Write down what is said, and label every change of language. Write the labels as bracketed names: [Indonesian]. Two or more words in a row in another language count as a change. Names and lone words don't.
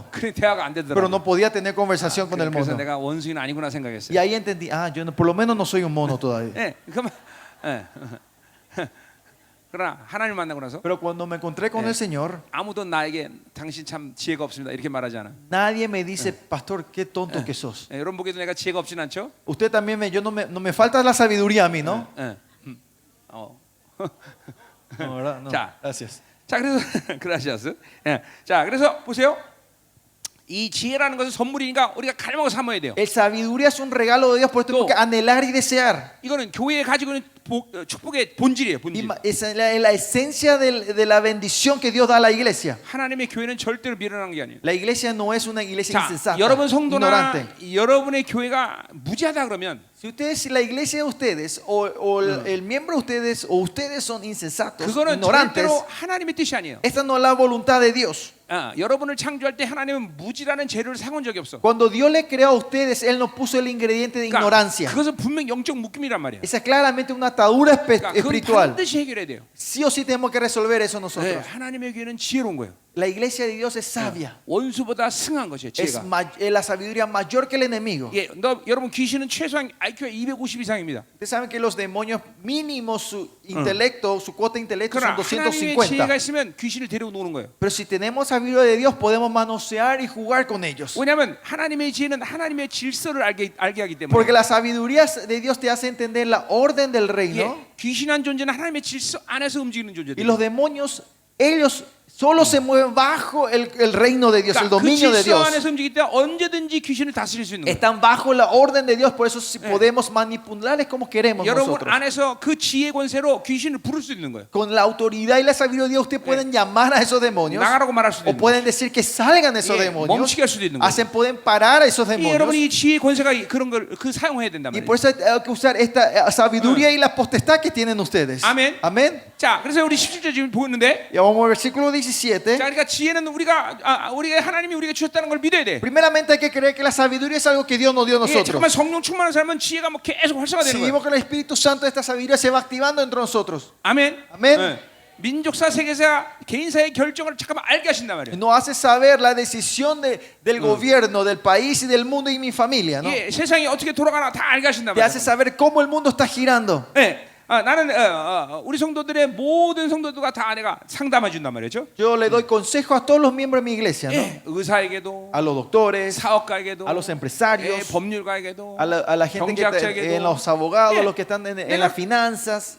[Korean] 그래 대화가 안 [Spanish] Pero [Korean] 되더라고요. [Spanish] no podía tener conversación con el [Korean] 그래서 [Spanish] mono. [Korean] 내가 원숭이는 아니구나 생각했어요. [Spanish] Y ahí entendí, yo por lo menos no soy un mono todavía. [Korean] 예, 그만. 예. 그러나 하나님 만나고 나서 [Spanish] Pero cuando me encontré con el Señor, [Korean] 아무도 나에게 당신 참 지혜가 없습니다 이렇게 말하지 않아. [Spanish] nadie me dice, pastor, qué tonto que sos. [Korean] 예, 여러분 보기에도 내가 지혜가 없진 않죠? [Spanish] Usted también no me falta la sabiduría a mí, ¿no? [Korean] 예. [Spanish] No, ¿verdad? No. [Korean] 자. [Spanish] Gracias. [Korean] 자, 그래서 그라시아스. 예. 자, 그래서 보세요. 이 지혜라는 것은 선물이니까 우리가 갈망을 삼아야 돼요. [Spanish] El sabiduría es un regalo de Dios, por esto tenemos que anhelar y desear. [Korean] 이거는 교회에 가지고 있는 축복의 본질이에요, 본질. [Spanish] Es la esencia de la bendición que Dios da a la iglesia. [Korean] 하나님의 교회는 절대로 미련한 게 아니에요. [Spanish] La iglesia no es una iglesia [Korean] 자, [Spanish] insensata, [Korean] 여러분 성도나 [Spanish] ignorante. [Korean] 여러분의 교회가 무지하다 그러면 [Spanish] Si la iglesia de ustedes o el miembro de ustedes o ustedes son insensatos, [Korean] 그거는 [Spanish] ignorantes, [Korean] 절대로 하나님의 뜻이 아니에요. [Spanish] esta no es la voluntad de Dios. [Korean] 여러분을 창조할 때 하나님은 무지라는 재료를 사온 적이 없어. [Spanish] Cuando Dios le creó a ustedes, Él no puso el ingrediente de ignorancia. [Korean] 그것은 분명 영적 묶임이란 말이에요. [Spanish] Esa es claramente una atadura [Korean] 그러니까 그건 [Spanish] espiritual. [Korean] 반드시 해결해야 돼요. [Spanish] Sí o sí tenemos que resolver eso [Korean] 네, [Spanish] nosotros. [Korean] 하나님의 교회는 지혜로운 거예요. [Spanish] La iglesia de Dios es sabia. [Korean] 원수보다 승한 것이에요. [Spanish] Es [Korean] 지혜가. [Spanish] la sabiduría mayor que el enemigo. [Korean] 예, 여러분 귀신은 최소한 IQ가 250 이상입니다. [Spanish] Ustedes saben que los demonios mínimo su intelecto, su cuota de intelecto son [Korean] 그러나 하나님의 지혜가 [Spanish] 250. [Korean] 있으면 귀신을 데리고 노는 거예요. [Spanish] Pero si tenemos sabiduría de Dios, podemos manosear y jugar con ellos. [Korean] 왜냐하면 하나님의 지혜는 하나님의 질서를 알게 하기 때문에. [Spanish] Porque la sabiduría de Dios te hace entender la orden del reino. [Korean] 예, 귀신한 존재는 하나님의 질서 안에서 움직이는 [Spanish] Y [Korean] 존재들. [Spanish] los demonios, ellos solo se mueven bajo el reino de Dios, el [Korean] 그 [Spanish] dominio de [Korean] 질서 [Spanish] Dios. [Korean] 안에서 움직일 때 언제든지 귀신을 다스릴 수 있는 거예요. [Spanish] Están bajo la orden de Dios, por eso si podemos manipularles como queremos [Korean] 여러분 [Spanish] nosotros. [Korean] 안에서 그 지혜 권세로 귀신을 부를 수 있는 거예요. [Spanish] Con la autoridad y la sabiduría de Dios, ustedes pueden llamar a esos demonios [Korean] 나가라고 말할 수도 [Spanish] o [Korean] 있는 거예요. [Spanish] pueden decir que salgan esos [Korean] 예, [Spanish] demonios. [Korean] 멈추게 할 수도 있는 거예요. [Spanish] Pueden parar a esos [Korean] 이 여러분 [Spanish] demonios. [Korean] 이 지혜 권세가 그런 걸 사용해야 된단 [Spanish] Y [Korean] 말이에요. [Spanish] por eso hay que usar esta sabiduría y la potestad que tienen ustedes. Amén. Amén. [Korean] 자, 그래서 우리 17절 지금 보였는데, [Spanish] Y vamos al versículo [Korean] 자, [Spanish] 17. [Korean] 그러니까 지혜는 우리가 하나님이 우리에게 주셨다는 걸 믿어야 돼. [Spanish] Primeramente hay que creer que la sabiduría es algo que Dios nos dio a [Korean] 예, [Spanish] nosotros. [Korean] 잠깐만 성령 충만한 사람은 지혜가 뭐 계속 활성화되는 [Spanish] Si [Korean] 거예요. [Spanish] vimos que el Espíritu Santo de esta sabiduría se va activando entre nosotros. [Korean] 아멘. 아멘. 예. 민족사, 세계사, 개인사의 결정을 잠깐만 알게 하신단 말이에요. [Spanish] Nos hace saber la decisión del gobierno, del país y del mundo y mi familia, ¿no? [Korean] 예, 세상이 어떻게 돌아가나 다 알게 하신단 [Spanish] Te hace [Korean] 말이에요. [Spanish] saber cómo el mundo está girando. [Korean] 예. 나는 우리 성도들의 모든 성도들과 다 내가 상담해 준단 말이죠. [Spanish] Yo le doy consejo a todos los miembros de mi iglesia, ¿no? [Korean] 예, 의사에게도, [Spanish] A los doctores, [Korean] 사업가에게도, [Spanish] a los [Korean] 예, [Spanish] empresarios, [Korean] 법률가에게도, [Spanish] a la gente que está [Korean] 경제학자에게도. [Spanish] en los abogados, [Korean] 예. [Spanish] los que están en las finanzas.